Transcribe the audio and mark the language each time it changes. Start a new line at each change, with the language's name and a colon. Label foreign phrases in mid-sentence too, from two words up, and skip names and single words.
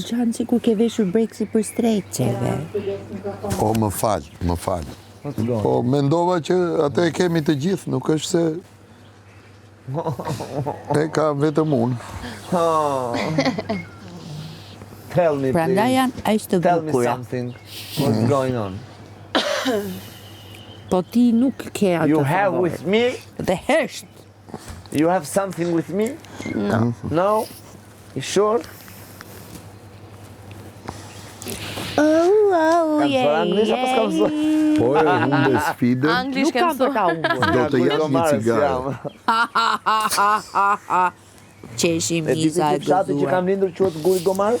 Albanian: qanë sikur ke veshur brek sipër streqeve. O, më falë. Po, mendova që atë e kemi të gjithë, nuk është se e ka vetëm unë.
English: Tell me,
Albanian: Prandaj
English: please.
Albanian: janë aq të
English: Tell me
Albanian: bukura.
English: something. What's going on?
Albanian: Po ti nuk ke atë.
English: You have favor. with me?
Albanian: Dhe hesht.
English: You have something with me? No. No? You sure?
Albanian: Kam thënë anglisht apo s'kam thënë? Po e humbe sfidën, Anglisht Nuk kam për ta umbur. do të jap një cigare. Qeshi E di miza e ti fshati që kam gëzuar. lindur quhet Guri Gomarës?